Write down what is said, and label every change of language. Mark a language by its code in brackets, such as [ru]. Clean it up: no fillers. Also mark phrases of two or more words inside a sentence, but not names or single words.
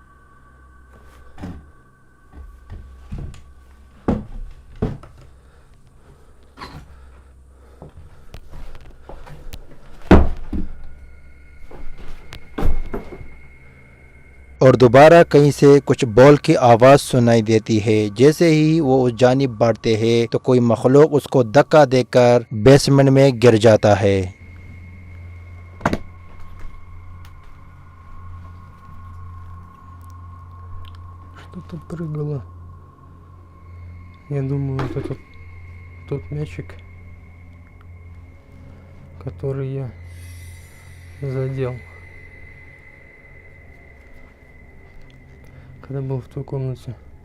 [ur] اور دوبارہ کہیں سے کچھ بال کی آواز سنائی دیتی ہے. جیسے ہی وہ اس جانب بڑھتے ہیں تو کوئی مخلوق اس کو دھکا دے کر بیسمنٹ میں گر جاتا ہے. [ru] Что-то прыгало. Я думаю, это тот мячик, который я задел, когда был в той комнате.